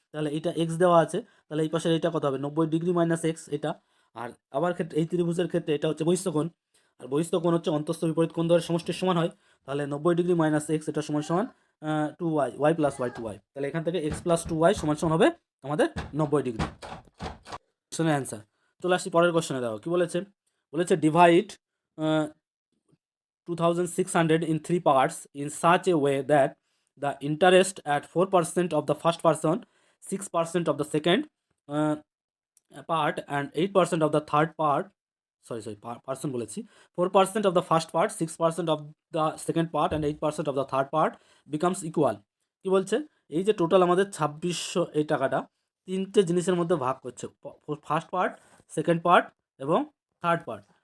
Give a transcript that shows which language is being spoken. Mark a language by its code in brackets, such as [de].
[bn] তাহলে এটা এক্স দেওয়া আছে, তাহলে এই পাশের এটা কত হবে, 90 ডিগ্রি মাইনাস এক্স এটা। আর আবার ক্ষেত্রে এই ত্রিভুজের ক্ষেত্রে এটা হচ্ছে বহিস্থ কোণ, আর বহিস্থ কোণ হচ্ছে অন্তস্থ বিপরীত কোণ দ্বয়ের সমষ্টির সমান হয়। তাহলে 90 ডিগ্রি মাইনাস এক্স এটা সমান সমান 2y, Y plus Y 2y। তাহলে এখান থেকে এক্স প্লাস 2y সমান সমান হবে আমাদের 90 ডিগ্রি। কোশ্চেনের অ্যান্সার। চলে আসছি পরের কোশ্চেনে। দেখো কি বলেছে, বলেছে [en] divide 2600 in three parts in such a way that the interest at 4% of the first person, 6% of the second part, and 8% of the third part, person [bn] বলেছি, [en] 4% of the first part, 6% of the second part, and 8% of the third part becomes equal। [bn] কি বলছে, এই যে total আমাদের 2600 এই টাকাটা তিনটে জিনিসের মধ্যে ভাগ করছে, ফার্স্ট পার্ট, সেকেন্ড পার্ট এবং থার্ড পার্ট।